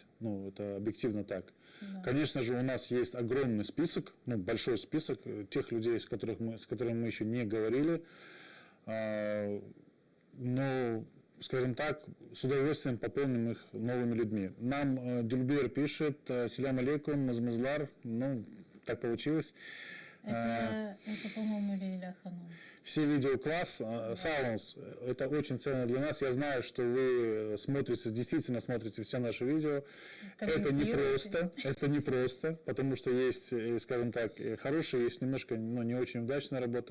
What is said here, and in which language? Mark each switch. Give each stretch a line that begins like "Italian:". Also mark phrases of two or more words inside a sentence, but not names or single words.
Russian: Ну, это объективно так. Да. Конечно же, у нас есть огромный список, ну, большой список тех людей, с которыми мы еще не говорили. Но, скажем так, с удовольствием пополним их новыми людьми. Нам Дюльбер пишет:
Arabic: «سلام عليكم,
Crimean Tatar: мазмазлар».
Russian: Ну, так получилось. Это по-моему, Лейля Ханум. Все видео класс, Саунс, это очень ценно для нас. Я знаю, что вы действительно смотрите все наши видео. Это не просто, потому что есть, скажем так, хорошие, есть немножко, ну, не очень удачные работы.